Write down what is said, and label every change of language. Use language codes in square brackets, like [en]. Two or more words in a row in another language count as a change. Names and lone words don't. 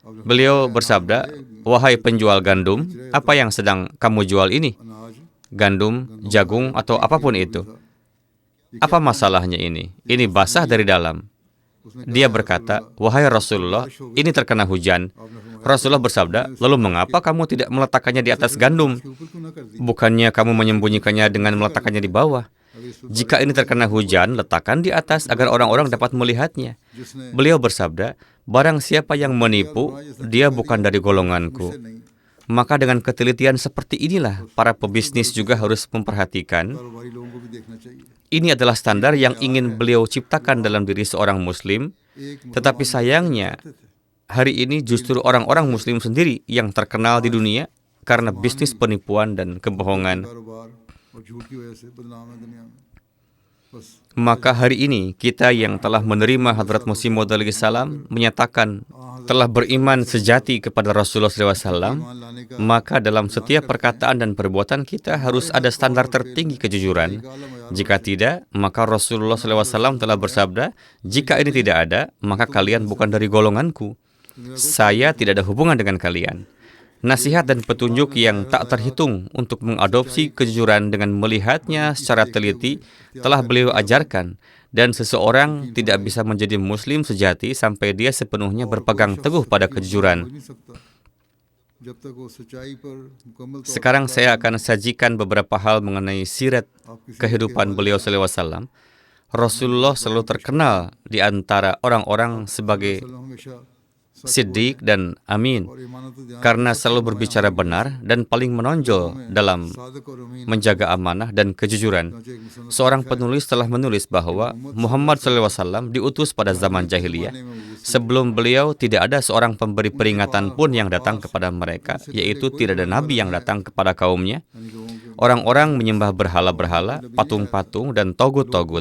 [id] Beliau bersabda, "Wahai penjual gandum, apa yang sedang kamu jual ini? [ur] اناج [id] Gandum, jagung, atau apapun itu. Apa masalahnya ini? Ini basah dari dalam." Dia berkata, "Wahai Rasulullah, ini terkena hujan." Rasulullah bersabda, "Lalu mengapa kamu tidak meletakkannya di atas gandum? [ur] اوپر کیوں نہ کر دی [id] Bukannya kamu menyembunyikannya dengan meletakkannya di bawah? Jika ini terkena hujan, letakkan di atas agar orang-orang dapat melihatnya." [ur] جس نے [id] Beliau bersabda, "Barang siapa yang menipu, dia bukan dari golonganku." Maka dengan ketelitian seperti inilah para pebisnis juga harus memperhatikan. [ur] کاروباری لوگوں کو بھی دیکھنا چاہیے [id] Ini adalah standar yang ingin beliau ciptakan dalam diri seorang muslim. [ur] ایک [id] Tetapi sayangnya, hari ini justru orang-orang muslim sendiri yang terkenal di dunia karena bisnis penipuan dan kebohongan. [ur] کاروبار اور جھوٹ کی وجہ سے بدنام ہے دنیا میں بس [id] Maka hari ini kita yang telah menerima Hadrat Masih Maud [ar] عليه السلام [id] menyatakan telah beriman sejati kepada Rasulullah SAW, [ur] ایمان لانے کا [id] maka dalam setiap perkataan dan perbuatan kita harus ada standar tertinggi kejujuran. Jika tidak, maka Rasulullah SAW telah bersabda, "Jika ini tidak ada, maka kalian bukan dari golonganku. Saya tidak ada hubungan dengan kalian." Nasihat dan petunjuk yang tak terhitung untuk mengadopsi kejujuran dengan melihatnya secara teliti telah beliau ajarkan, dan seseorang tidak bisa menjadi muslim sejati sampai dia sepenuhnya berpegang teguh pada kejujuran. [ur] نہیں سکتا جب تک وہ سچائی پر مکمل طور [id] Sekarang saya akan sajikan beberapa hal mengenai sirat kehidupan beliau SAW. Rasulullah selalu terkenal di antara orang-orang sebagai [ur] پر ہمیشہ [id] siddiq dan amin [ur] اور ایمانت دھیان [id] karena selalu berbicara benar dan paling menonjol dalam [ur] صادق اور امین [id] menjaga amanah dan kejujuran. Seorang penulis telah menulis bahwa Muhammad SAW diutus pada zaman jahiliyah. Sebelum beliau tidak ada seorang pemberi peringatan pun yang datang kepada mereka, yaitu tidak ada nabi yang datang kepada kaumnya. Orang-orang menyembah berhala-berhala, patung-patung, dan togut-togut.